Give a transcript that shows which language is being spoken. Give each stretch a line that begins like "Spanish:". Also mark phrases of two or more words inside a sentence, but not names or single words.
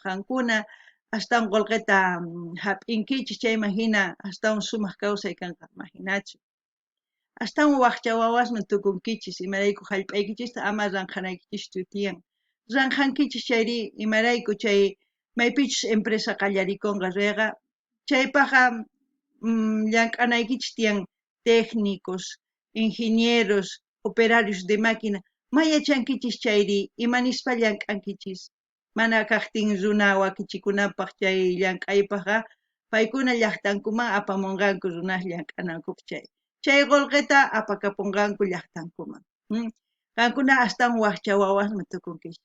Quechua: qankuna astawan qullqita hap'inkichis chayman hina astawan sumaq kawsay kanqa imaginachu astawan waqcha wawasman tukunkichis imarayku hallp'aykichista ama ranqanaykichis tutiyan ranqankichis chayri imarayku chay maypichus empresa qallarikunqa ruiqa chaypaqa llank'anaykichis tiyan
Spanish: técnicos, ingenieros, operarios de máquina
Quechua: mayachankichis chayri imanispa llank'ankichis mana kaqtin runa wakichikunapaq chay llank'aypaqa paykuna llaqtankuman apamunqanku runas llank'anankupaq chay qullqita apakapunqanku llaqtankuman qankuna astawan waqcha wawasman tukunkichis